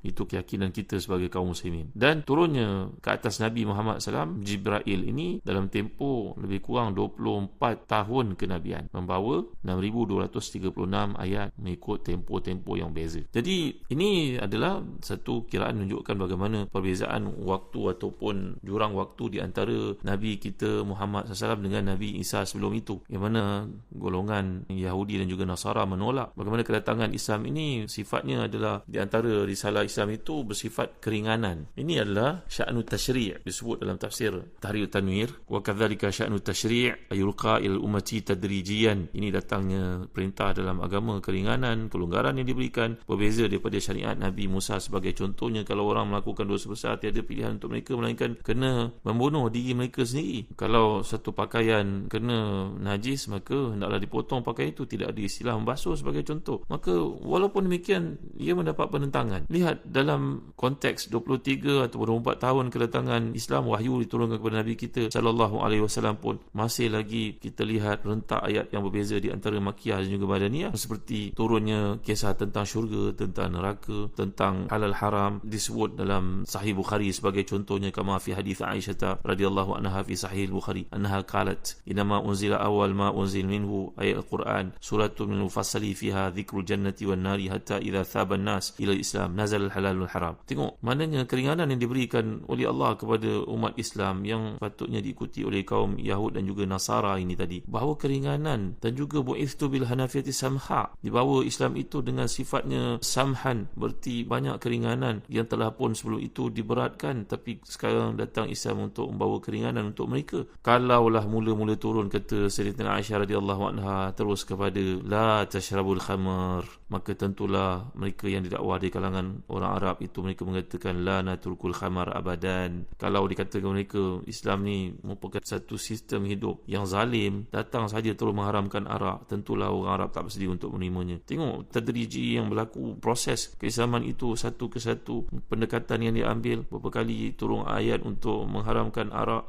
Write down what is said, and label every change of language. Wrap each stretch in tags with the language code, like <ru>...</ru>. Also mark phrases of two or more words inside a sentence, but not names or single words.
<ms>Itu keyakinan kita sebagai kaum muslimin. Dan turunnya ke atas Nabi Muhammad SAW Jibril ini dalam tempoh lebih kurang 24 tahun kenabian, membawa 6,236 ayat mengikut tempoh-tempoh yang beza. Jadi ini adalah satu kiraan menunjukkan bagaimana perbezaan waktu ataupun jurang waktu di antara Nabi kita Muhammad SAW dengan Nabi Isa sebelum itu, yang mana golongan Yahudi dan juga Nasara menolak bagaimana kedatangan Islam ini sifatnya adalah di antara risalah Islam itu bersifat keringanan. Ini adalah</ms> <ar>شأن التشريع'</ar> <ms>disebut dalam tafsir</ms> <ar>Tahrir Tanwir, وكذلك شأن التشريع يلقى إلى الأمة تدريجيا.</ar> <ms>Ini datangnya perintah dalam agama keringanan, kelonggaran yang diberikan, berbeza daripada syariat Nabi Musa. Sebagai contohnya, kalau orang melakukan dosa besar, tiada pilihan untuk mereka melainkan kena membunuh diri mereka sendiri. Kalau satu pakaian kena najis, maka hendaklah dipotong pakaian itu, tidak ada istilah membasuh sebagai contoh. Maka walaupun demikian, ia mendapat penentangan. Lihat dalam konteks 23 atau 24 tahun kedatangan Islam, wahyu diturunkan kepada Nabi kita</ms> <ar>صلى الله عليه وسلم</ar> <ms>pun masih lagi kita lihat rentak ayat yang berbeza di antara Makkiyah dan juga Madaniyah, seperti turunnya kisah tentang syurga, tentang neraka, tentang halal haram disebut dalam Sahih Bukhari sebagai contohnya,</ms> <ar>كما في حديث عائشة رضي الله عنها في صحيح البخاري أنها قالت إنما أنزل أول ما أنزل منه آية القرآن سورة من المفصل فيها ذكر الجنة والنار حتى إذا ثاب الناس إلى الإسلام نزل الحلال والحرام.</ar> <ms>Tengok maknanya keringanan yang diberikan oleh Allah kepada umat Islam yang patutnya diikuti oleh kaum Yahud dan juga Nasara ini tadi, bahawa keringanan dan juga</ms> <ar>بعثت بالحنيفية السمحة,</ar> <ms>dibawa Islam itu dengan sifatnya samhan, berarti banyak keringanan yang telah pun sebelum itu diberatkan, tapi sekarang datang Islam untuk membawa keringanan untuk mereka. Kalaulah mula-mula turun, kata Sayyidatina Aisyah</ms> <ar>رضي الله عنها,</ar> <ms>terus kepada</ms> <ar>لا تشربوا الخمر,</ar> <ms>maka tentulah mereka yang didakwa di kalangan orang Arab itu, mereka mengatakan</ms> <ar>لا نترك الخمر أبدا.</ar> <ms>Kalau dikatakan mereka Islam Islam ni merupakan satu sistem hidup yang zalim, datang saja terus mengharamkan arak, tentulah orang Arab tak bersedia untuk menerimanya. Tengok tadriji yang berlaku, proses keislaman itu satu ke satu, pendekatan yang diambil, beberapa kali turun ayat untuk mengharamkan arak.</ms>